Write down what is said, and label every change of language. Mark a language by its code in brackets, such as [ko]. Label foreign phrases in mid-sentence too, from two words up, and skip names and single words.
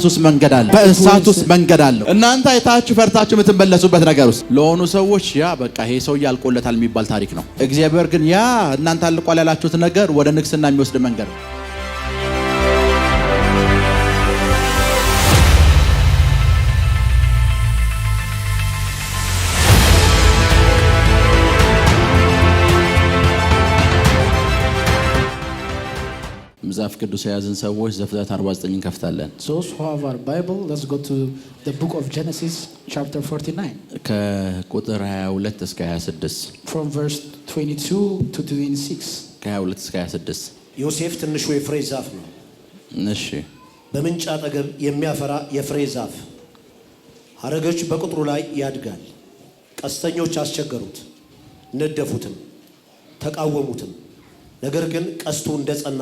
[am] ውስጥ መንገድ አለ፣ በእሳት ውስጥ መንገድ አለ። እናንተ አይታችሁ ፈርታችሁ የምትመለሱበት ነገር ውስጥ ለሆኑ ሰዎች ያ በቃ ይሄ ሰውዬ አልቆለታል የሚባል ታሪክ ነው። እግዚአብሔር ግን ያ እናንተ አልቋል ያላችሁት ነገር ወደ ንግስና የሚወስድ መንገድ ነው። መጽሐፍ ቅዱስ የያዝን ሰዎች ዘፍጥረት 49 እንከፍታለን። [en] Those who have our Bible, let's go to the book of Genesis chapter 49. [am] ከቁጥር 22 እስከ 26 [en] from verse 22 to 26. [am] ከ22 እስከ 26 ዮሴፍ ትንሹ የፍሬ ዛፍ ነው። እሺ። በምንጭ አጠገብ የሚያፈራ የፍሬ ዛፍ ሐረጎች በቅጥሩ ላይ ያድጋል። ቀስተኞች አስቸገሩት፣ ነደፉትም፣ ተቃወሙትም። ነገር ግን ቀስቱ እንደጸና